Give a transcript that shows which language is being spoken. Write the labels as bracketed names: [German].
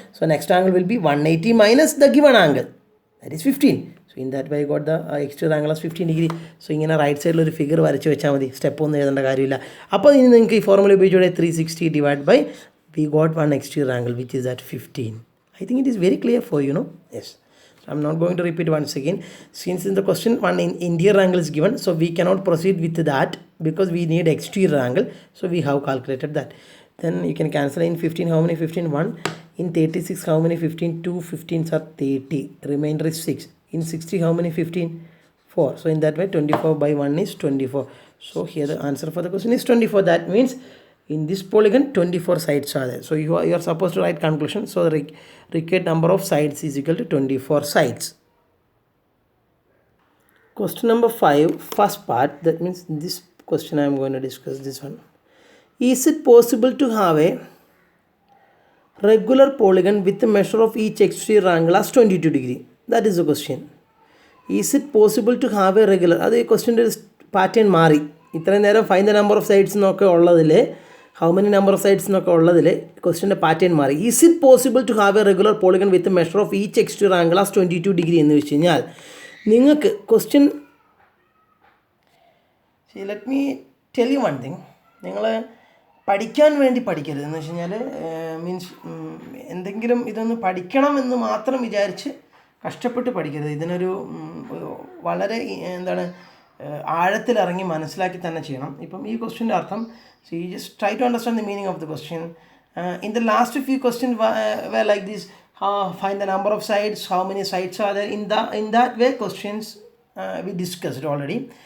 [English] So next angle will be 180 minus the given angle, that is 15. So in that way I got the exterior angle as 15 degree. So [Malayalam] ഇങ്ങനെ right സൈഡിൽ ഒരു figure വരച്ച് വെച്ചാൽ മതി, step ഒന്നും എഴുതേണ്ട കാര്യമില്ല. അപ്പോൾ ഇനി നിങ്ങൾക്ക് ഈ formula ഉപയോഗിച്ചുകൂടെ? [English] 360 divided by we got one exterior angle which is at 15. I think it is very clear for you, no? Yes. So I'm not going to repeat once again. Since in the question one interior angle is given, so we cannot proceed with that because we need exterior angle. So we have calculated that. Then you can cancel in 15. How many? 15? 1. In 36, how many 15? 2 15s are 30. Remainder is 6. In 60, how many 15? 4. So in that way, 24 by 1 is 24. So here the answer for the question is 24. That means in this polygon, 24 sides are there. So you are supposed to write conclusion. So the required number of sides is equal to 24 sides. Question number 5, first part. That means this question I am going to discuss this one. Is it possible to have a regular polygon with the measure of each exterior angle as 22 degree? That is the question. Is it possible to have a regular? [Malayalam] അത് ക്വസ്റ്റ്യൻ്റെ ഒരു pattern മാറി. ഇത്രയും നേരം find the number of sides എന്നൊക്കെ ഉള്ളതിൽ how many number of sides എന്നൊക്കെ ഉള്ളതിൽ ക്വസ്റ്റ്യൻ്റെ pattern മാറി. [English] is it possible to have a regular polygon with measure of each exterior angle as 22 degree [Malayalam] എന്ന് വെച്ച് കഴിഞ്ഞാൽ നിങ്ങൾക്ക് question [English] Let me tell you one thing. [Malayalam] നിങ്ങൾ പഠിക്കാൻ വേണ്ടി പഠിക്കരുത് എന്ന് വെച്ച് കഴിഞ്ഞാൽ മീൻസ് എന്തെങ്കിലും ഇതൊന്ന് പഠിക്കണം എന്ന് മാത്രം വിചാരിച്ച് കഷ്ടപ്പെട്ട് പഠിക്കരുത്. ഇതിനൊരു വളരെ എന്താണ് ആഴത്തിലിറങ്ങി മനസ്സിലാക്കി തന്നെ ചെയ്യണം. ഇപ്പം ഈ ക്വസ്റ്റ്യൻ്റെ അർത്ഥം [English] So you just try to understand the meaning of the question. In the last few question were like this, find the number of sides, how many sides are there. In that way questions we discussed already.